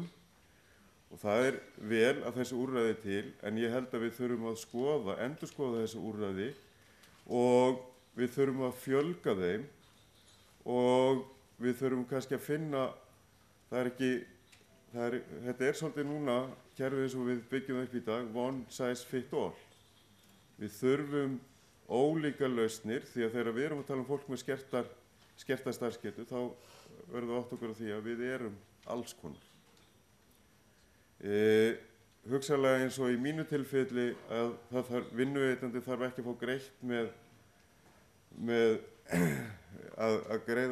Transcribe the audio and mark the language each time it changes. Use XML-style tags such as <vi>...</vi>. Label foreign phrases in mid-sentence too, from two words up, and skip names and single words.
<is>Og það vel að þessi úrræði til, en ég held að við þurfum að endurskoða þessi úrræði og við þurfum að fjölga þeim og við þurfum kannski að finna, þetta svolítið núna, kerfið eins og við byggjum upp í dag,</is> <en>one size fit all.</en> <is>Við þurfum ólíka lausnir, því að þegar við erum að tala fólk með skerta starfsgetu, þá verðum við átt okkur á því að við erum alls konar. Hugsanlega eins og í mínu tilfelli að vinnuveitandi þarf ekki að fá greitt með að greiða</is>